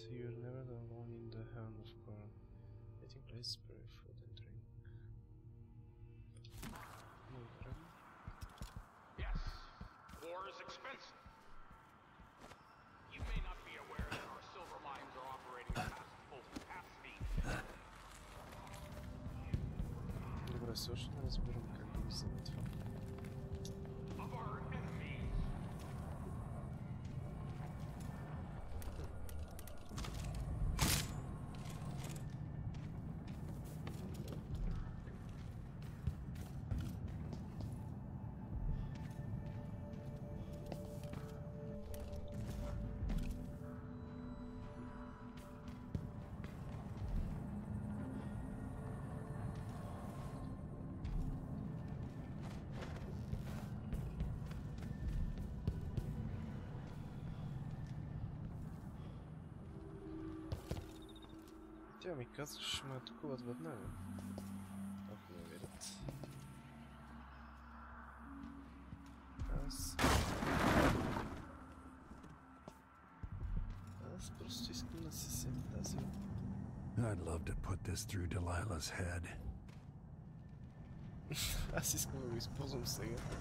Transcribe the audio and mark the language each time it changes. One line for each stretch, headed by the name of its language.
English: You're never alone in the hand of God. Eating places, pray food and drink. Yes, war is expensive. You may not be aware that our silver mines are operating past full capacity.
Bulgarian: Добре, също не разбирам как да взема това.
English: Of our enemies.
Bulgarian: Тя ми казва, че ще ме атакуват веднага. Ако ме видят. Аз просто искам да си взема тази.
English: I'd love to put this through Delilah's head.
Bulgarian: Аз искам да го използвам сега.